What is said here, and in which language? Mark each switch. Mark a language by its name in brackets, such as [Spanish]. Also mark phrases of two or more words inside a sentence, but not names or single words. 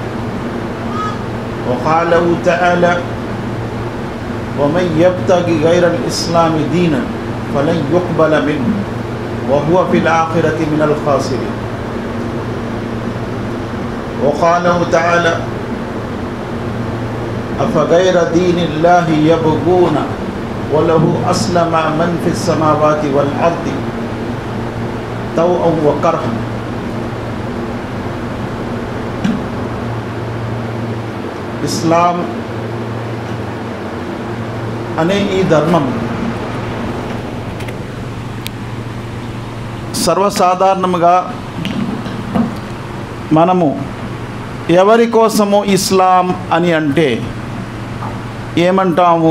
[Arabic] وقاله تعالى ومن يبتغي غير الإسلام دينا فلن يقبل منه وهو في الآخرة من الخاسرين. وقاله تعالى أفغير دين الله يبغون وله أسلم من في السماوات والأرض طوعا وكرها. [Telugu] ఇస్లాం అనే ఈ ధర్మం సర్వసాధారణంగా మనము ఎవరి కోసము ఇస్లాం అని అంటే ఏమంటాము?